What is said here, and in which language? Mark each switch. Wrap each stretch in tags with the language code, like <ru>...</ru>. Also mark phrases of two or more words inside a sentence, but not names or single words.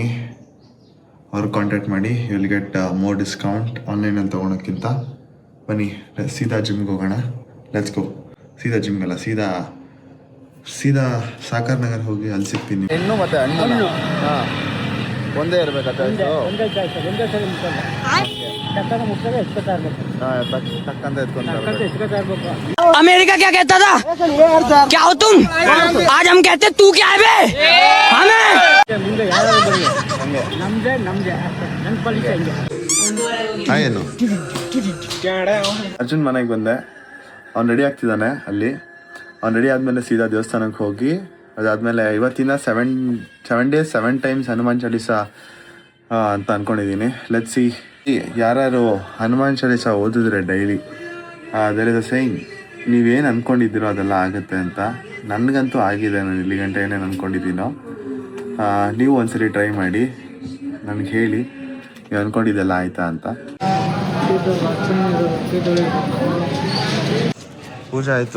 <kn>ಅವ್ರು ಕಾಂಟ್ಯಾಕ್ಟ್ ಮಾಡಿ.</kn> <en>you will get more discount ಆನ್ಲೈನಲ್ಲಿ ತೊಗೊಳೋಕ್ಕಿಂತ.</en> <kn>ಬನ್ನಿ ಸೀದಾ ಜಿಮ್ಗೆ ಹೋಗೋಣ.</kn> <en>let's go.</en> <kn>ಸೀದಾ ಜಿಮ್ಗಲ್ಲ, ಸೀದಾ ಸಾಕರ್ ನಗರ್ ಹೋಗಿ ಅಲ್ಲಿ ಸಿಗ್ತೀನಿ. ಹೆಣ್ಣು ಮತ್ತು ಹಣ್ಣು ಒಂದೇ ಇರಬೇಕಂತ.</kn> <hi>अमेरिका क्या कहता था? क्या हो तुम? आज हम कहते तू क्या है बे? हमें</hi> <kn>ಏನು ಅರ್ಜುನ್ ಮನೆಗೆ ಬಂದೆ. ಅವ್ನು ರೆಡಿ ಆಗ್ತಿದ್ದಾನೆ ಅಲ್ಲಿ. ಅವ್ನು ರೆಡಿ ಆದಮೇಲೆ ಸೀದಾ ದೇವಸ್ಥಾನಕ್ಕೆ ಹೋಗಿ ಅದಾದಮೇಲೆ ಇವತ್ತಿನ</kn> <en>7 days 7 times</en> <kn>ಹನುಮಾನ್ ಚಾಲೀಸ ಅಂತ ಅಂದ್ಕೊಂಡಿದ್ದೀನಿ.</kn> <en>let's see.</en> <kn>ಯಾರು ಹನುಮಾನ್ ಚಾಲೀಸ ಓದಿದ್ರೆ</kn> <en>daily there is a saying,</en> <kn>ನೀವೇನು ಅಂದ್ಕೊಂಡಿದ್ದೀರೋ ಅದೆಲ್ಲ ಆಗುತ್ತೆ ಅಂತ. ನನಗಂತೂ ಆಗಿದೆ. ನಾನು ಇಲ್ಲಿ ಗಂಟೆ ಏನೇನು ಅಂದ್ಕೊಂಡಿದ್ದೀನೋ ನೀವು ಒಂದ್ಸರಿ ಟ್ರೈ ಮಾಡಿ ನನಗೆ ಹೇಳಿ ನೀವು ಅಂದ್ಕೊಂಡಿದ್ದೆಲ್ಲ ಆಯಿತಾ ಅಂತ. ಪೂಜೆ ಆಯಿತು.</kn>